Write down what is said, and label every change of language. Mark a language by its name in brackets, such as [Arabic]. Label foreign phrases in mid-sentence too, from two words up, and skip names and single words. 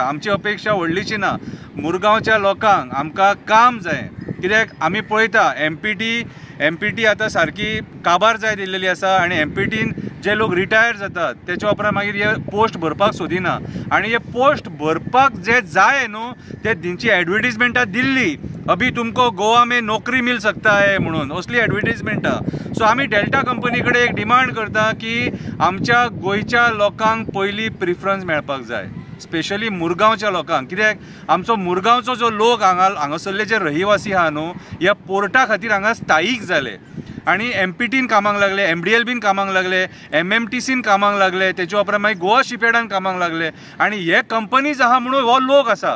[Konkani] आमची अपेक्षा व्हडलीशी ना, मुरगांवच्या लोकांक आमकां काम जाय। कित्याक आमी पळयता MPT आतां सारकी काबार जाय दिल्लेली आसा आनी MPTन जे लोक रिटायर जातात तेचे उपरांत मागीर हे पोस्ट भरपाक सोदिना आनी हे पोस्ट भरपाक जे जाय न्हू ते तेंची एडवर्टिजमेंटां दिल्ली, [Hindi] अभी तुमको गोवा में नौकरी मिल सकता है [Konkani] म्हणून, असली एडवर्टिजमेंटां। सो आमी डेल्टा कंपनी कडेन एक डिमांड करता की आमच्या गोंयच्या लोकांक पयली प्रिफरन्स मेळपाक जाय, स्पेशली मुरगांवच्या लोकांक। कित्याक आमचो मुरगांवचो जो लोक हांगासरले जे रहिवासी आहा न्हू, ह्या पोर्टा खातीर हांगा स्थायीक जाले आनी MPTन कामाक लागले, MDLBन कामाक लागले, MMTCन कामाक लागले, तेचे उपरांत मागीर गोवा शिपयार्डान कामाक लागले आनी हे कंपनीज आहा म्हणून हो लोक आसा।